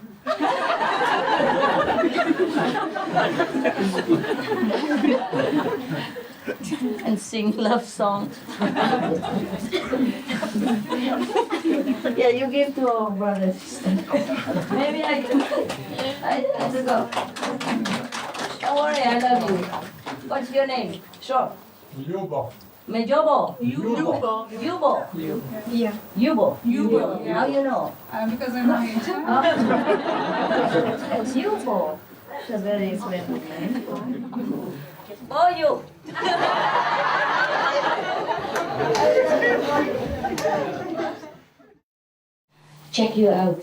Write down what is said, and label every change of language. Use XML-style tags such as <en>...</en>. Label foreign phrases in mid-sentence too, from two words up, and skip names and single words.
<en>And sing love songs. Yeah, you give to our brothers. Maybe I have to go. Don't worry, I love you. What's your name? Short. Yubo. Mejobo. Yubo. Yubo. Yeah. Yubo. Yubo. How you know? Because I'm not It's Yubo. That's a very friendly name. Oh, you. Check you out.</en>